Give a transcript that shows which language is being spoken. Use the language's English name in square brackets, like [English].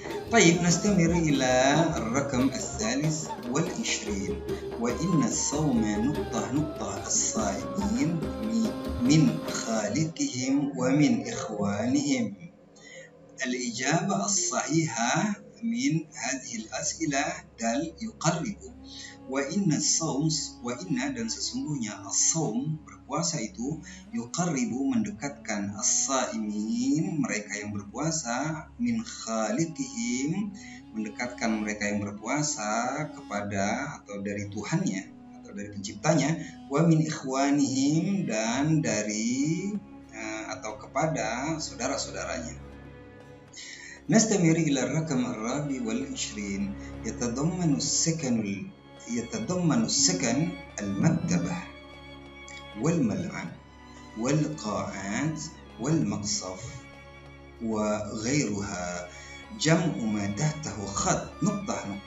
[Arabic] طيب نستمر إلى الرقم الثالث والعشرين وإن الصوم نقطة الصائمين من خالقهم ومن إخوانهم. الإجابة الصحيحة من هذه الأسئلة دال يقرب. [Indonesian] وإن dan sesungguhnya as-saum, berpuasa itu, yuqarribu, mendekatkan, as-saimin, mereka yang berpuasa, min khaliqihim, mendekatkan mereka yang berpuasa kepada atau dari Tuhannya atau dari penciptanya, wa min ikhwanihim, dan dari atau kepada saudara-saudaranya. [Arabic] نستمر إلى الرقم الرابع والعشرين يتضمن السكن المكتبة والملعب والقاعات والمقصف وغيرها جمع ما تحته خط نقطة.